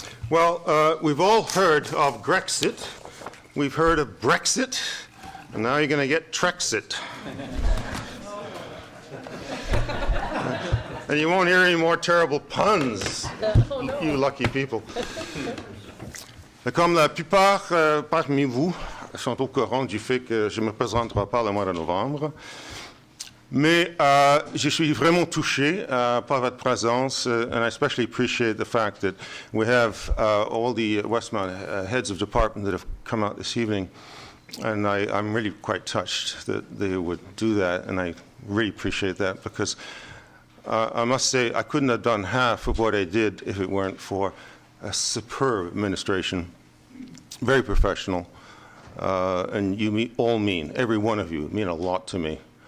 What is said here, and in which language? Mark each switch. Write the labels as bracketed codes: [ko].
[en] Well, we've all heard of Grexit. We've heard of Brexit. And now you're going to get Trexit. And you won't hear any more terrible puns, you lucky people. [fr] Comme la plupart parmi vous sont au courant du fait que je ne me présenterai pas le mois de novembre, mais je suis vraiment touché par votre présence, [en] and I especially appreciate the fact that we have all the Westmount heads of department that have come out this evening. And I'm really quite touched that they would do that, and I really appreciate that because I must say I couldn't have done half of what I did if it weren't for a superb administration, very professional, and you all mean, every one of you, mean a lot to me.